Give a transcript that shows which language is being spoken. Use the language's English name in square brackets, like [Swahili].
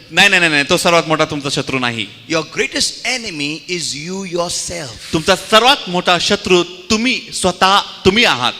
[Marathi] नाही, तो सर्वात मोठा तुमचा शत्रू नाही. [English] Your greatest enemy is you yourself. [Marathi] तुमचा सर्वात मोठा शत्रू तुम्ही आहात.